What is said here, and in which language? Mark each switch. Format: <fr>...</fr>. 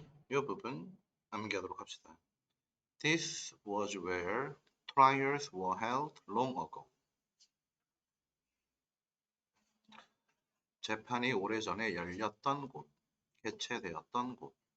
<ko>이 부분 암기하도록 합시다.</ko> <en>This was where trials were held long ago.</en> <ko>재판이 오래전에 열렸던 곳, 개최되었던 곳.</ko>